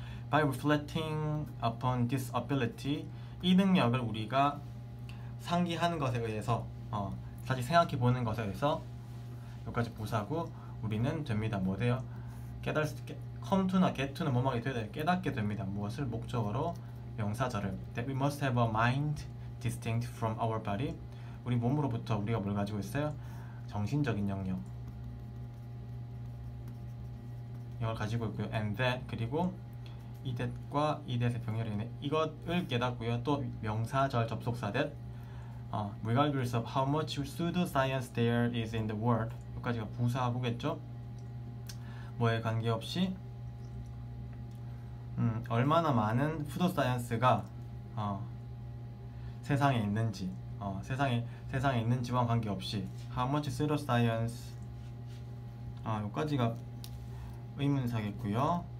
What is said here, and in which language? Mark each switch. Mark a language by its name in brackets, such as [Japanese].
[English] By reflecting upon this ability, [Korean] 이 능력을 우리가 상기하는 것에 의해서, 다시 생각해 보는 것에 의해서, 여기까지 부사고, 우리는 됩니다. 뭐 돼요? 깨달을 수 있게. [English] come to [Korean] 나 [English] get to [Korean] 는 뭐뭐하게 되어야 돼요. 깨닫게 됩니다. 무엇을? 목적어로 명사절을. [English] That we must have a mind distinct from our body. [Korean] 우리 몸으로부터 우리가 뭘 가지고 있어요? 정신적인 영역. 이걸 가지고 있고요. [English] and that, [Korean] 그리고 이 that과 이 that의 병렬이 있네. 이것을 깨닫고요. 또 명사절 접속사 [English] that, regardless of how much pseudoscience there is in the world. [Korean] 여기까지가 부사하고겠죠. 뭐에 관계없이 얼마나 많은 pseudoscience가 세상에 있는지, 세상에 있는지와 관계없이 [English] how much pseudoscience, [Korean] 여기까지가 의문사겠고요.